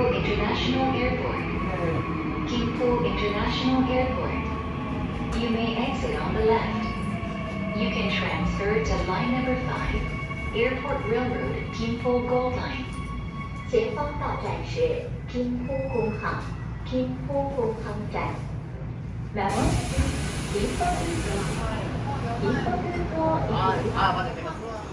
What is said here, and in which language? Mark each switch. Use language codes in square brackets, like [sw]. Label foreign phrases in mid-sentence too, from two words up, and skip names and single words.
[en] International Airport. Gimpo International Airport. You may exit on the left. You can transfer to line number 5, Airport Railroad Gimpo Gold Line. [zh] 前方到站是金浦工行，金浦工行站。 [ja] まもなく金浦空港、金浦空港行きです。